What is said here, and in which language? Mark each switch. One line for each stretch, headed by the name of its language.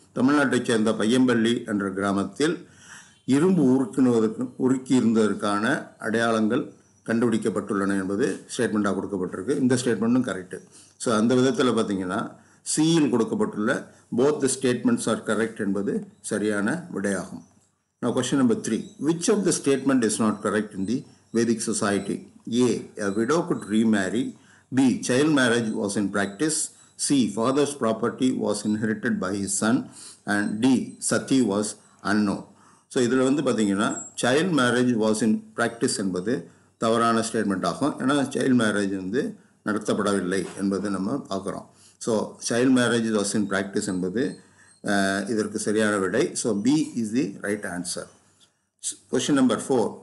Tamil: தமிழ்நாட்டைச் சேர்ந்த பையம்பள்ளி என்ற கிராமத்தில் இரும்பு உருக்கி இருந்ததற்கான அடையாளங்கள் கண்டுபிடிக்கப்பட்டுள்ளன என்பது ஸ்டேட்மெண்ட்டாக கொடுக்கப்பட்டிருக்கு. இந்த ஸ்டேட்மெண்ட்டும் கரெக்டு. ஸோ அந்த விதத்தில் பார்த்தீங்கன்னா சியில் கொடுக்கப்பட்டுள்ள both the statements are correct என்பது சரியான விடையாகும்.
English: Now question number 3. Which of the statement is not correct in the Vedic society? A. A widow could remarry. B. Child marriage was in practice. C. Father's property was inherited by his son. And D. Sati was unknown.
Tamil: So இதில் வந்து பார்த்தீங்கன்னா child marriage was in practice என்பது தவறான statement ஆகும். ஏன்னா child marriage வந்து நடத்தப்படவில்லை என்பதை நம்ம பார்க்குறோம்.
English: So child marriage was in practice என்பது இதற்கு சரியான விடை. So B is the right answer. Question number 4.